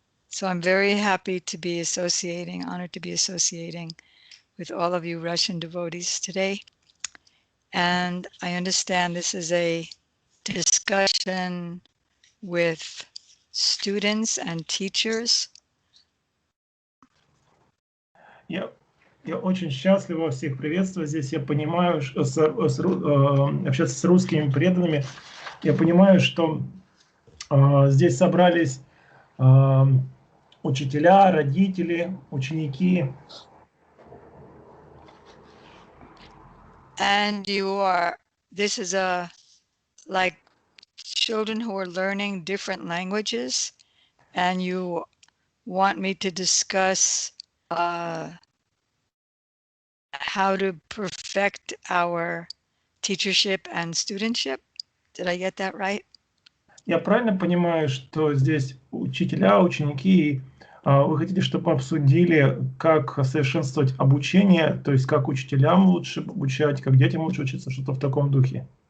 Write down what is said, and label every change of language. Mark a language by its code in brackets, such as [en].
[en] So I'm very happy to be honored to be associating with all of you Russian devotees today. And I understand this is a discussion with students and teachers. [ru] Я очень счастлива всех приветствовать здесь. Я понимаю, что общаться с русскими преданными, я понимаю, что здесь собрались учителя, родители, ученики. [en] And this is like children who are learning different languages, and you want me to discuss how to perfect our teachership and studentship. Did I get that right? [ru] Я правильно понимаю, что здесь учителя, ученики, вы хотите, чтобы обсудили, как совершенствовать обучение, то есть как учителям лучше обучать, как детям лучше учиться, что-то в таком духе?